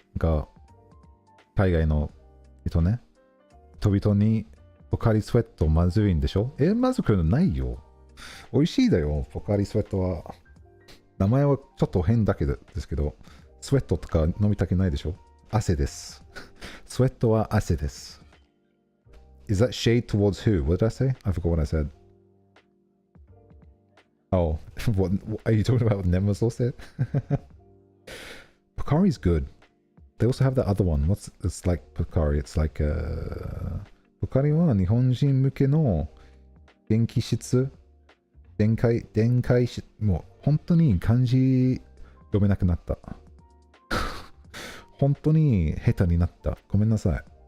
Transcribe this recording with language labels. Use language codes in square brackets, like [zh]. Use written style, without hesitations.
[ja] が、海外の人ね。人々にポカリスエットまずいんでしょまずくないよ。美味しいだよ、ポカリスエットは。名前はちょっと変だけどですけど、スウェットとか飲みたくないでしょ汗です。スウェットは汗です。 [en] Is that shade towards who? What did I say? I forgot what I said. Oh, what are you talking about what Nemesis said? Pocari's good. They also have the other one. It's like Pocari. It's like Pocari [ja] は日本人向けの電気質電解質もう本当に漢字読めなくなった本当に下手になった。ごめんなさい。